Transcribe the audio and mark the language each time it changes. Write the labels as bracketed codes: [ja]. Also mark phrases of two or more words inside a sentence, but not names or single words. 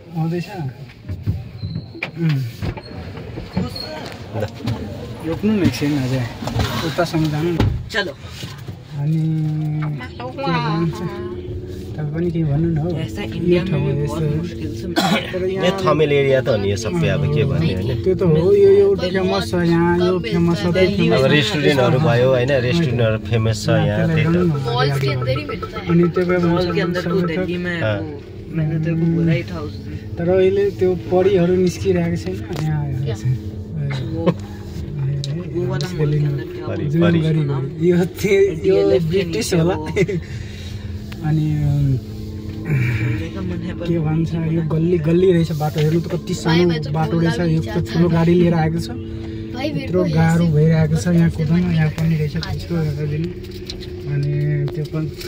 [ne] रोक्नु न एकछिन अझै उतासम्म जानु चलो अनि तपाईं पनि केही भन्नु न हो यहाँ थमेल एरिया त हो नि यो सबै अब के भन्ने हैन त्यो त हो यो फेमस छ यहाँ यो फेमस छ अब रेस्टुरेन्टहरु भयो हैन रेस्टुरेन्टहरु फेमस छ यहाँ त्यही त [hi] मॉल्स के अंदर ही मिलता है [ne] अनि त्यो [hi] मॉल के अंदर तो दिल्ली में मैंने तेरे को बोला ही था उस दिन [ne] तर अहिले त्यो परिहरु निस्किरहेको छैन यहाँ [hi] वो वाला मॉल के अंदर [ne] यो ब्रिटिश होला अनि के भन्छ यो गल्ली रहेछ बाटो हेर्नु त कति सानो बाटो रहेछ यो त ठुलो गाडी लिएर आएको छ यत्रो गाह्रो भइरहेको छ यहाँ कुदाउन यहाँ पनि रहेछ त्यस्तो हेर्दिनु अनि त्यो पनि